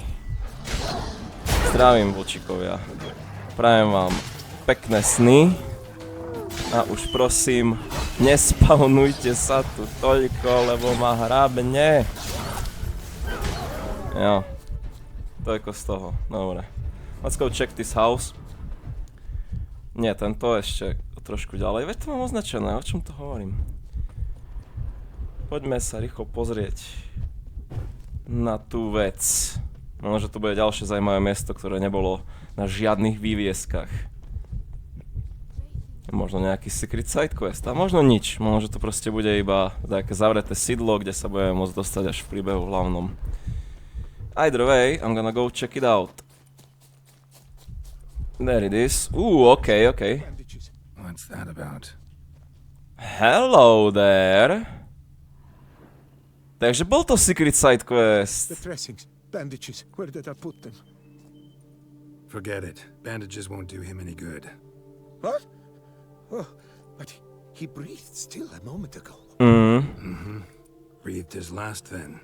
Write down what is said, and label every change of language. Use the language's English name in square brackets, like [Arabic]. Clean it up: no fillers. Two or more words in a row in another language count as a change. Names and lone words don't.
[Slovak] Zdravím, vlčikovia. Prajem vám pekné sny. A už prosím, nespawnujte sa tu toľko, lebo ma hrabne. Jo. Toľko z toho, dobre. [English] Let's go check this house. [Slovak] Nie, tento ešte trošku ďalej. Veď to mám označené, o čom to hovorím? Poďme sa rýchlo pozrieť na tú vec. Možno, že to bude ďalšie zaujímavé miesto, ktoré nebolo na žiadnych vývieskach. Možno nejaký [English] secret side quest, [Slovak] a možno nič. Možno, že to proste bude iba také zavreté sídlo, kde sa budeme môcť dostať až v príbehu hlavnom. [English] Either way, I'm gonna go check it out. There it is. Okay. What's that about? Hello there. [Slovak] Takže bol to [English] secret side quest. The dressings, bandages, where did I put them? Forget it. Bandages won't do him any good. What? Oh, but he breathed still a moment ago. Breathed his last then.